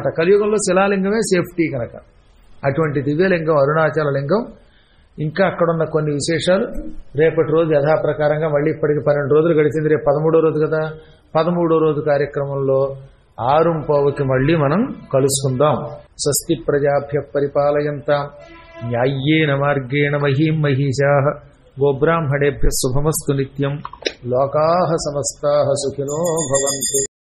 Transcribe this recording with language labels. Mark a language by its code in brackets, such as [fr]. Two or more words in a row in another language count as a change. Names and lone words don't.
[te] కలియుగంలో శిలాలింగమే సేఫ్టీ కనుక. అటువంటి దివ్యలింగం అరుణాచల లింగం. ఇంకా అక్కడున్న కొన్ని విశేషాలు రేపటి రోజు యథాప్రకారంగా, మళ్ళీ ఇప్పటికి 12 రోజులు గడిచింది, రేపు 13వ రోజు కదా, 13వ రోజు కార్యక్రమంలో 6:15కి మళ్ళీ మనం కలుసుకుందాం. [sa] స్వస్తి ప్రజాభ్య పరిపాలయంతాం న్యాయ్యేన మార్గేణ మహీం మహిషాః గోబ్రాహ్మణేభ్యः శుభమస్తు నిత్యం. లోకాః సమస్తాః సుఖినో భవంతు.